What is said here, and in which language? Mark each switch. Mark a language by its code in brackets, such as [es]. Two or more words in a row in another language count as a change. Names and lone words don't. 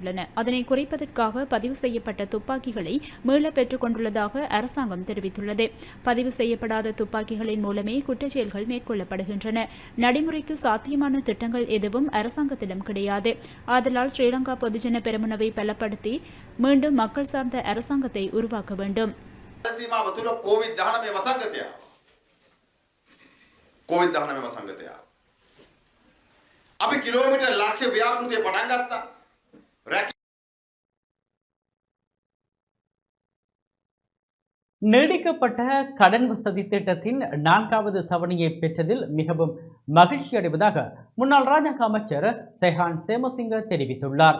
[ta] அதனை குறைப்பதற்காக பதிவு செய்யப்பட்ட துப்பாக்கிகளை மீள பெற்றுக் கொண்டுள்ளதாக அரசாங்கம் தெரிவித்துள்ளது. பதிவு செய்யப்படாத துப்பாக்கிகளின் மூலமே குற்றச்செயல்கள் மேற்கொள்ளப்படுகின்றன. நடைமுறைக்கு சாத்தியமான திட்டங்கள் எதுவும் அரசாங்கத்திடம் கிடையாது. ஆதலால் ஸ்ரீலங்கா பொதுஜன பெரமுனவை பலப்படுத்தி மீண்டும் மக்கள் சார்ந்த அரசாங்கத்தை உருவாக்க வேண்டும். [si] අපි කිලෝමීටර් ලක්ෂ ව්‍යාපෘතිය පටන් ගත්තා. [ta] நீடிக்கப்பட்ட கடன் வசதி திட்டத்தின் 4வது தவணையை பெற்றதில் மிகவும் மகிழ்ச்சி அடைவதாக முன்னாள் ராஜாங்க அமைச்சர் செஹான் சேமசிங்க தெரிவித்துள்ளார்.